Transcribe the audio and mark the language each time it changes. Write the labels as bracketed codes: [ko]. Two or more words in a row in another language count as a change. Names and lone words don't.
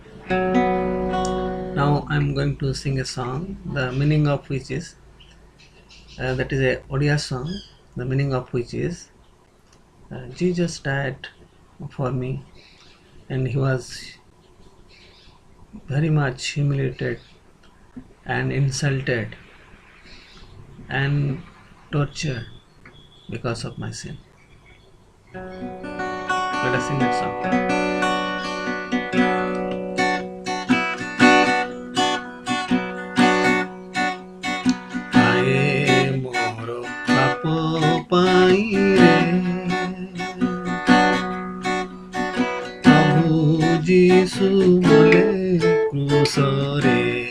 [en] Now I'm going to sing a song, the meaning of which is that is a Odia song, the meaning of which is Jesus died for me, and he was very much humiliated and insulted and tortured because of my sin. Let us sing that song. [or] ଆଏ ମୋର ପାପ ପାଇଁ ରେ ପ୍ରଭୁ ଯୀଶୁ ମଲେ କ୍ରୁଶରେ।